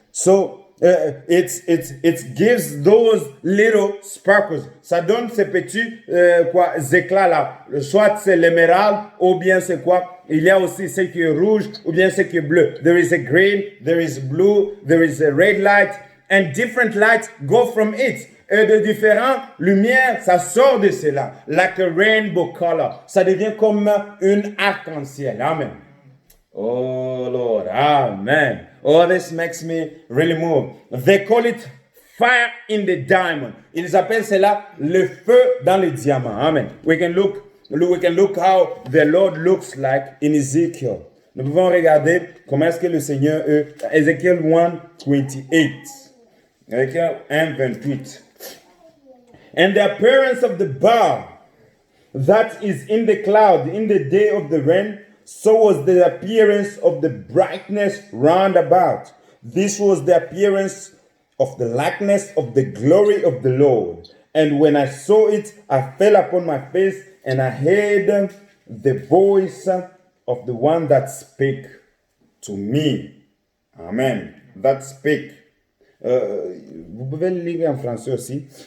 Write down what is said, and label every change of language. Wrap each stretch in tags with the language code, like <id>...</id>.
<en>So it gives those little sparkles.</en> <fr>Ça donne ces petits éclats là. Soit c'est l'émeraude ou bien c'est quoi? Il y a aussi ce qui est rouge ou bien ce qui est bleu.</fr> <en>There is a green, there is blue, there is a red light, and different lights go from it.</en> <fr>Et de différentes lumières, ça sort de cela.</fr> <en>Like a rainbow color.</en> <fr>Ça devient comme une arc-en-ciel.</fr> <en>Amen. Oh Lord, amen. Oh, this makes me really move. They call it fire in the diamond.</en> <fr>Ils appellent cela le feu dans le diamant. Amen.</fr> <en>We can look how the Lord looks like in Ezekiel.</en> <fr>Nous pouvons regarder comment est-ce que le Seigneur est.</fr> <en>Ezekiel 1:28. Ezekiel 1:28. And the appearance of the bar that is in the cloud in the day of the rain, so was the appearance of the brightness round about. This was the appearance of the likeness of the glory of the Lord. And when I saw it, I fell upon my face, and I heard the voice of the one that spake to me. Amen. That spake.</en> <fr>Vous pouvez le lire en français aussi.</fr>